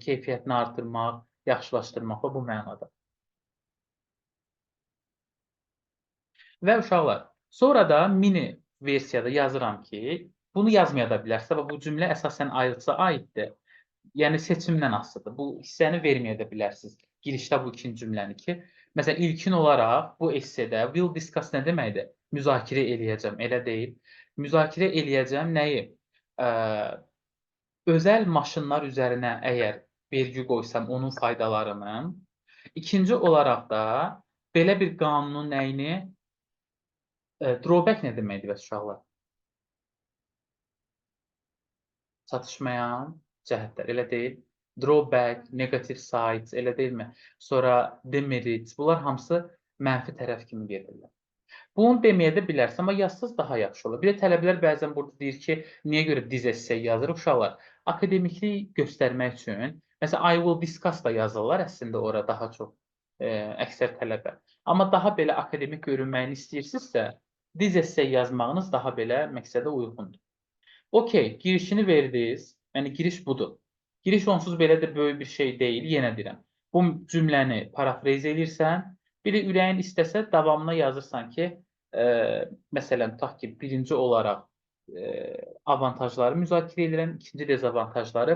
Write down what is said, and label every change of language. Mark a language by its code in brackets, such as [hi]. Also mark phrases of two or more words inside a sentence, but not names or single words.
[az] Keyfiyyətini artırmaq, yaxşılaşdırmaq və bu mənada. Və uşaqlar, sonra da mini versiyada yazıram ki, bunu yazmaya da bilərsə və bu cümlə əsasən IELTS-a aiddir. Yəni seçimdən asılıdır. Bu hissəni verməyə də bilərsiniz. Girişdə bu ikinci cümləni ki, məsələn, ilkin olaraq bu essedə [en] will discuss [az] nə deməkdir? Müzakirə eləyəcəm, elə deyil. Müzakirə eləyəcəm nəyi? Özəl maşınlar üzərinə əgər vergi qoysam, onun faydalarını. İkinci olaraq da belə bir qanunun nəyini? Drawback nə deməkdir bəs uşaqlar? Çatışmayan cəhətlər, elə deyil. [en] Drawback, negative sides, [az] elə deyilmi? Sonra demerits, bunlar hamısı mənfi tərəf kimi gedirlər. Bunu deməyə də bilərsən, amma yazsız daha yaxşı olur. Bir də tələbələr bəzən burada deyir ki, niyə görə [en] diz essay [az] yazırıq uşaqlar? Akademiklik göstərmək üçün, məsələn, [en] I will discuss [az] da yazırlar əslində ora daha çox əksər tələbə. Amma daha belə akademik görünməyini istəyirsinizsə, [en] diz essay [az] yazmağınız daha belə məqsədə uyğundur. Okay, girişini verdiniz. Yəni giriş budur. Giriş onsuz belə də böyük bir şey deyil, yenə deyirəm. Bu cümləni parafraz edirsən, bir də ürəyin istəsə davamına yazırsan ki, məsələn, tutaq ki, birinci olaraq avantajları müzakirə edirəm, ikinci dezavantajları.